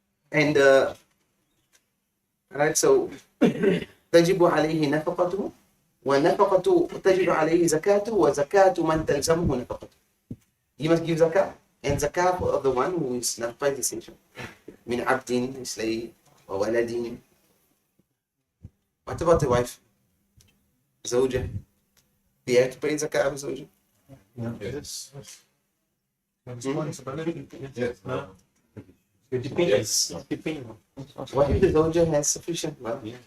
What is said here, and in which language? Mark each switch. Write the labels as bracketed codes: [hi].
[en] And right, so [ar] تجب عليه نفقته ونفقته تجب عليه زكاته وزكاة من تلزمه نفقته. [en] He must give zakah, and zakah of the one who is not quite essential. [ar] من عبد, slave, وولد. [en] What about the wife? زوجة. Do you have to pay zakah of زوجة? yes. Responsibility. Yes. No. It depends. Depends. What if the زوجة has sufficient wealth?